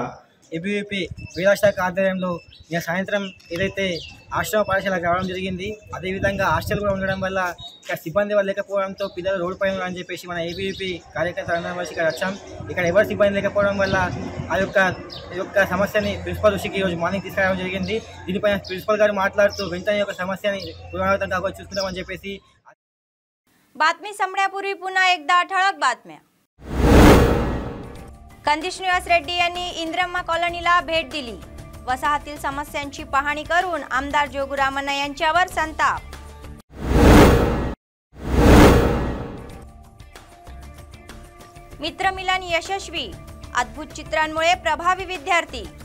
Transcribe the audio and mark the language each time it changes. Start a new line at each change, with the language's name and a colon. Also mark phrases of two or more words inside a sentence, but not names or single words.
Telugu: ఏబీవీపీ విద్యాశాఖ ఆధ్వర్యంలో నిన్న సాయంత్రం ఏదైతే ఆశ్రమ పాఠశాలకు రావడం జరిగింది, అదేవిధంగా హాస్టల్ కూడా ఉండడం వల్ల ఇక్కడ సిబ్బంది వాళ్ళు లేకపోవడంతో పిల్లలు రోడ్డు పైన అని చెప్పేసి మన ఏబీవీపీ కార్యకర్తలందరం వచ్చి ఇక్కడ వచ్చాం। ఇక్కడ ఎవరు సిబ్బంది లేకపోవడం వల్ల ఈ యొక్క సమస్యని ప్రిన్సిపల్ దృష్టికి ఈరోజు మార్నింగ్ తీసుకురావడం జరిగింది। దీనిపైన ప్రిన్సిపల్ గారు మాట్లాడుతూ వెంటనే యొక్క సమస్యని పునరావృతం కాకుండా చూసుకుంటామని చెప్పేసి
Marathi: बातमी संपण्यापूर्वी पुन्हा एकदा ठळक बातम्या। कंदिश निवास रेड्डी यांनी इंद्रम्मा कॉलनीला भेट दिली। वसाहतील समस्यांची पाहणी करून आमदार जोगुरामण्णा यांच्यावर संताप। मित्रमिलन यशस्वी, अद्भुत चित्रांमुळे प्रभावी विद्यार्थी।